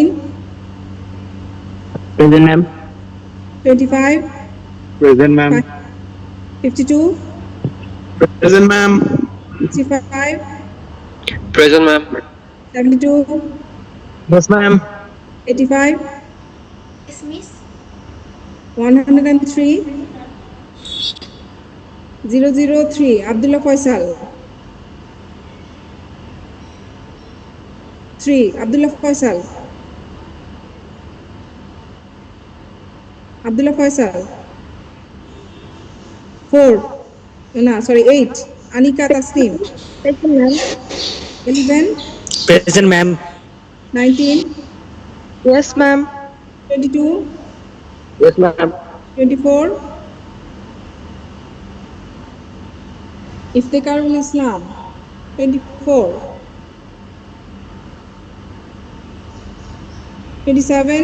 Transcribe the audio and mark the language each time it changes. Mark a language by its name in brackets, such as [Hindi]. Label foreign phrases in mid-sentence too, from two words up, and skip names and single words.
[English] Present ma'am. 25 Present ma'am. 52 Present ma'am. 65 Present ma'am. 72 Yes ma'am. 85 Yes, miss. 103 003 Abdullah Faisal 3 Abdullah Faisal Abdullah Faisal 4 no sorry 8 Anika Tasnim 11 Present ma'am. 19 Yes ma'am. 22 Yes ma'am. 24 Iftikarul Islam 24 27